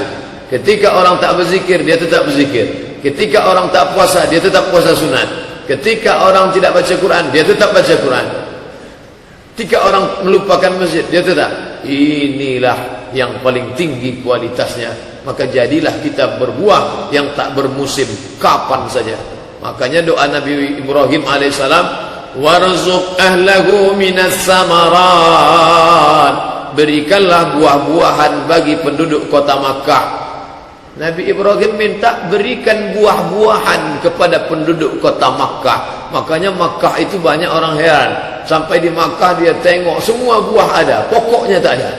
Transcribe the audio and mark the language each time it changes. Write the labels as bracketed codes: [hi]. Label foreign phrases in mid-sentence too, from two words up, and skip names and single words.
[id] Ketika orang tak berzikir dia tetap berzikir. Ketika orang tak puasa dia tetap puasa sunat. Ketika orang tidak baca Quran dia tetap baca Quran. Ketika orang melupakan masjid dia tetap. Inilah yang paling tinggi kualitasnya. Maka jadilah kita berbuah yang tak bermusim, kapan saja. Makanya doa Nabi Ibrahim alaihissalam, [ar] وارزق أهله من الثمرات, [id] berikanlah buah-buahan bagi penduduk kota Makkah. Nabi Ibrahim minta berikan buah-buahan kepada penduduk kota Makkah. Makanya Makkah itu banyak orang heran. Sampai di Makkah dia tengok semua buah ada, pokoknya tak ada.